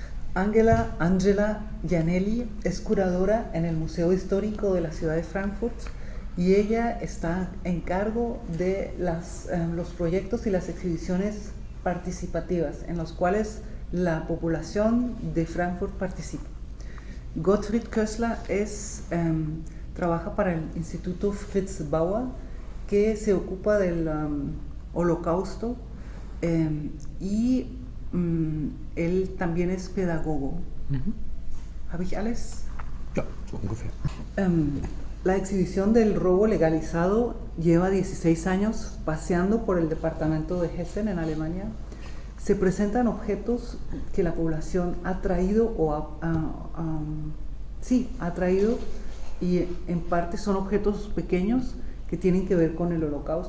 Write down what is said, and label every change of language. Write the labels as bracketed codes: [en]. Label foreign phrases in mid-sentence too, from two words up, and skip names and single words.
[es] Angela Gianelli es curadora en el Museo Histórico de la ciudad de Frankfurt y ella está en cargo de los proyectos y las exhibiciones participativas en los cuales la población de Frankfurt participa. Gottfried Kössler trabaja para el Instituto Fritz Bauer, que se ocupa del Holocausto, y él también es pedagogo. [de] ¿Habe ich alles? Ja, so ungefähr. [es] La exhibición del robo legalizado lleva 16 años paseando por el departamento de Hessen en Alemania. Se presentan objetos que la población ha traído ha traído, y en parte son objetos pequeños que tienen que ver con el Holocausto.